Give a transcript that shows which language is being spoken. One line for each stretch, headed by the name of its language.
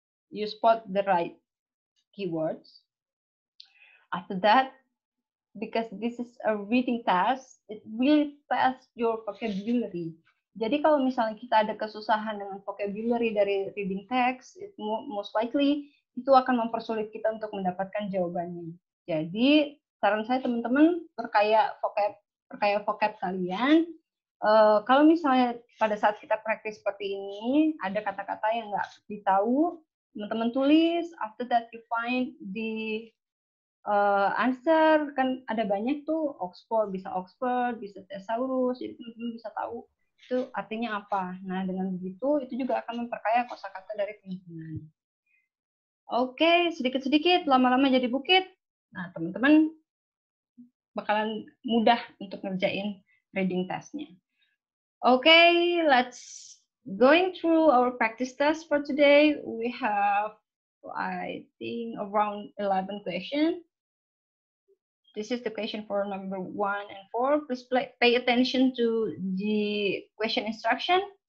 English: you spot the right keywords. After that, because this is a reading test, it will test your vocabulary.
Indonesian: Jadi kalau misalnya kita ada kesusahan dengan vocabulary dari reading text,
English: it most likely
Indonesian: itu akan mempersulit kita untuk mendapatkan jawabannya. Jadi saran saya teman-teman, perkaya vocab kalian. Kalau misalnya pada saat kita praktis seperti ini, ada kata-kata yang nggak ditahu, teman-teman tulis.
English: After that you find the answer,
Indonesian: kan ada banyak tuh, Oxford, bisa thesaurus, jadi teman-teman bisa tahu itu artinya apa. Nah, dengan begitu itu juga akan memperkaya kosakata dari teman-teman. Oke, sedikit-sedikit, lama-lama jadi bukit. Nah, teman-teman bakalan mudah untuk ngerjain reading testnya.
English: Okay, let's going through our practice test for today. We have, I think, around 11 questions. This is the question for number 1 and 4. Please pay attention to the question instruction.